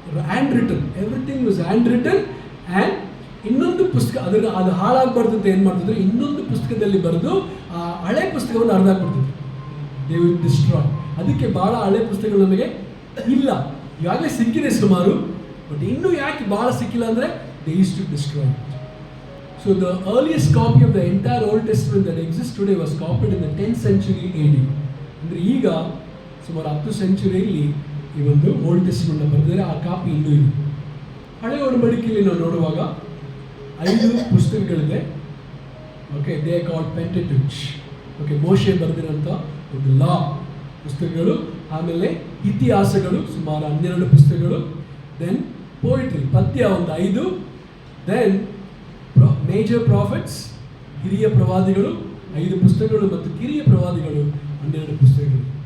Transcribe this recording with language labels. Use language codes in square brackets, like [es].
[en] Handwritten, everything was handwritten. [kn] And ಇನ್ನೊಂದು ಪುಸ್ತಕ ಅದು ಹಾಳಾಗಬಾರ್ದು ಅಂತ ಏನು ಮಾಡ್ತಿದ್ರು? ಇನ್ನೊಂದು ಪುಸ್ತಕದಲ್ಲಿ ಬರೆದು ಆ ಹಳೆ ಪುಸ್ತಕವನ್ನು ಹರಿದಾಕ್ಬಿಡ್ತಿದ್ರು. [en] They will destroy. [kn] ಅದಕ್ಕೆ ಬಹಳ ಹಳೆ ಪುಸ್ತಕಗಳು ನಮಗೆ ಇಲ್ಲ, ಈಗಾಗಲೇ ಸಿಕ್ಕಿದೆ ಸುಮಾರು, ಬಟ್ ಇನ್ನೂ ಯಾಕೆ ಬಹಳ ಸಿಕ್ಕಿಲ್ಲ ಅಂದರೆ [en] They use to destroy. So the earliest copy of the entire Old Testament that exists today was copied in the 10th century AD. [kn] ಅಂದರೆ ಈಗ ಸುಮಾರು 10 ಸೆಂಚುರಿಯಲ್ಲಿ ಈ ಒಂದು ಓಲ್ಡ್ ಟೆಸ್ಟಮೆಂಟ್ ಬರೆದಿದ್ದಾರೆ, ಆ ಕಾಪಿ ಇನ್ನೂ ಇದೆ. ಹಳೆ ಒಡಂಬಡಿಕೆಯಲ್ಲಿ ನಾವು ನೋಡುವಾಗ 5 ಪುಸ್ತಕಗಳಿದೆ. Okay, [en] They called Pentateuch. [kn] ಓಕೆ, ಮೋಶೆ ಬರೆದಿರೋಂಥ ಒಂದು ಲಾ ಪುಸ್ತಕಗಳು, ಆಮೇಲೆ ಇತಿಹಾಸಗಳು ಸುಮಾರು 12 ಪುಸ್ತಕಗಳು, ದೆನ್ ಪೋಯಿಟ್ರಿ ಪದ್ಯ ಒಂದು 5, ದೆನ್ ಮೇಜರ್ ಪ್ರಾಫಿಟ್ಸ್ ಹಿರಿಯ ಪ್ರವಾದಿಗಳು 5 ಪುಸ್ತಕಗಳು ಮತ್ತು ಕಿರಿಯ ಪ್ರವಾದಿಗಳು 12 ಪುಸ್ತಕಗಳು.